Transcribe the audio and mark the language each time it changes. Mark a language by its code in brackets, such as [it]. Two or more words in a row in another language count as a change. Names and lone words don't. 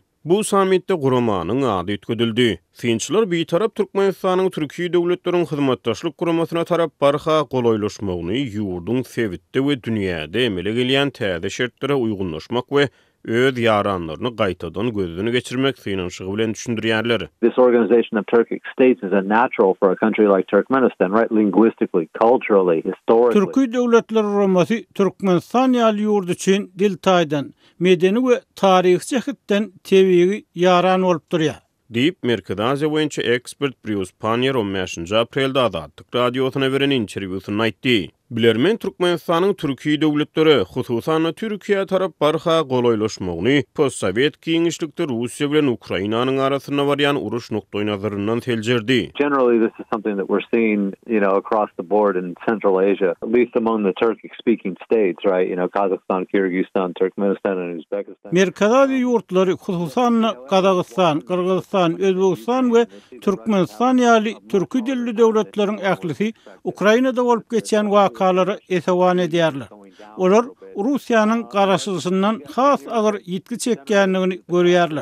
[tk] Bu sammitde guramanyň ady ötküdildi. Synçylar beýtarap Türkmenistanyň Türkiýe döwletleriň hyzmatdaşlyk guramasyna tarap barha golaýlaşmagyny ýurdun sebitde we dünýäde emele gelýän täze şertlere uygunlaşmak we öz ýaranlaryny gaýtadan gözüne geçirmek synanşygy bilen düşündirýärler. [en] This organization of Turkic states is a natural for a country like Turkmenistan, right? Linguistically, culturally, historically. [tk] Türkiýe döwletleri guramasy Türkmenistan ýaly ýurdu üçin dil taýdan, medeni we taryhy jähetden tebigi ýaran bolup durýar. Diýip Merkez Aziýa boýunça ekspert Brius Panier 15-nji aprelde Azadlyk radiosyna beren interwýusyny aýtdy. Bilermen Türkmenistanyň Türkiýe döwletleri, hususan Türkiýe tarap barha golaýlaşmagyny postsovet giňişlikde Russiýa bilen Ukrainanyň arasynda barýan uruş noktoy nazaryndan seljerdi. [en] Generally, this is something that we're seeing, across the board in Central Asia, at least among the Turkic-speaking states, right? Kazakhstan, Kyrgyzstan, Turkmenistan, and Uzbekistan. [tk] Merkez Aziýa ýurtlary, hususan Kazakystan, Kyrgyzstan, Özbegistan we Türkmenistan ýaly türki dilli döwletleriň ählisi Ukrainada bolup geçen wakaları esewan edýärler. Olar Russiýanyň garaşdyrysyndan has agyr ýitki çekýänligini görýärler.